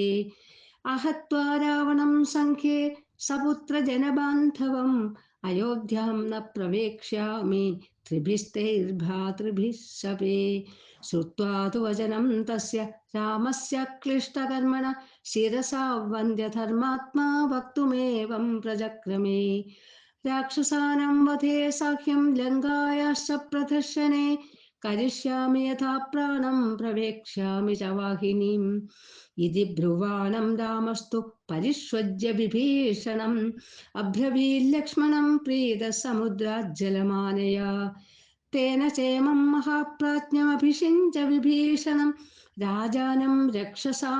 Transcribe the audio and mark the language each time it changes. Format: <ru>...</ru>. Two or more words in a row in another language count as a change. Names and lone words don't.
<sa>അഹത്വാ രാവണം സംഖ്യേ സപുത്രജനബാന്ധവം അയോധ്യാം ന പ്രവേക്ഷ്യാമി ത്രിഭിസ്തൈർഭ്രാതൃഭിः ശപേ. ശ്രുത്വാ തു വചനം തസ്യ രാമസ്യ ക്ലിഷ്ടകർമ്മണ ശിരസാ വന്ദ്യധർമാത്മാ വക്തുമേവം പ്രചക്രമേ. രാക്ഷസാനാം വധേ സാഹ്യം ലങ്കായാശ്ച പ്രദർശനേ करिष्यामि यथा प्राणं प्रवेक्ष्यामि च वाहिनीम् इति ब्रुवाणं रामस्तु परिष्वज्य विभीषणम् अब्रवील्लक्ष्मणं प्रीतः समुद्राज्जलमानय तेन चेमं महाप्राज्ञमभिषिञ्च विभीषणं राजानं रक्षसां</sa>